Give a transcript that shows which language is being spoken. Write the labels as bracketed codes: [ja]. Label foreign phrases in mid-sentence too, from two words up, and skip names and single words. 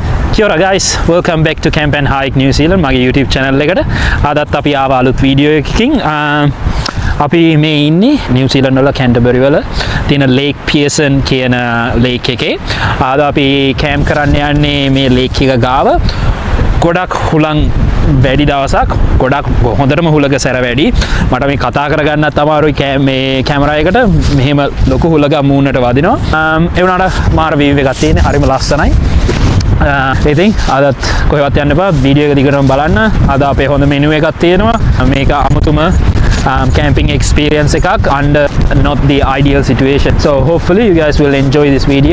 [mi] Kia ora [en] guys, welcome back to Camp and Hike New Zealand මගේ YouTube channel එකට. [si] අදත් අපි ආව අලුත් වීඩියෝ එකකින් අපි මේ ඉන්නේ New Zealand වල Canterbury වල තියෙන Lake Pearson කියන lake එකේ. අද අපි camp කරන්න යන්නේ මේ lake එක ගාව. ගොඩක් හුලං වැඩි දවසක්, ගොඩක් හොඳටම හුලක සැර වැඩි. මට මේ කතා කරගන්නත් අමාරුයි මේ කැමරා එකට. මෙහෙම ලොකු හුලක මූණට වදිනවා. ඒ වුණාට මාර view එකක් තියෙන්නේ, හරිම ලස්සනයි. ඉතින් අදත් කොහෙවත් යන්න එපා, වීඩියෝ එක දිගටම බලන්න. අද අපේ හොඳ මෙනු එකක් තියෙනවා. මේක අමුතුම [en] camping experience [si] එකක් [en] under not the ideal situation. So hopefully you guys will enjoy this video.